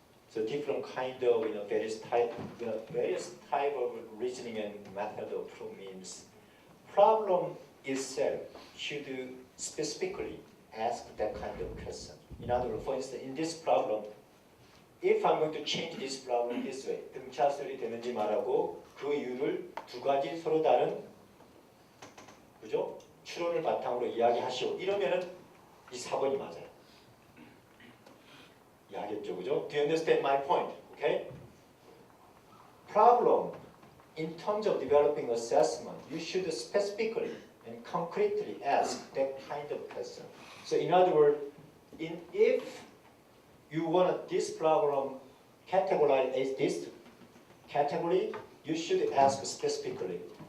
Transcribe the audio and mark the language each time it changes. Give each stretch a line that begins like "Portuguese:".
English: So different kind of various type of reasoning and method of proof means problem itself should specifically ask that kind of question. In other words, for instance, in this problem, if I'm going to change this problem this way,
Korean: 등차수열이 되는지 말하고 그 이유를 두 가지 서로 다른 그죠? 추론을 바탕으로 이야기하시오. 이러면은 이 4번이 맞아요. 이해하겠죠, 그죠?
English: Do you understand my point? Okay? Problem in terms of developing assessment, you should specifically and concretely ask that kind of question. So in other words, if you want this problem categorized as this category, you should ask specifically.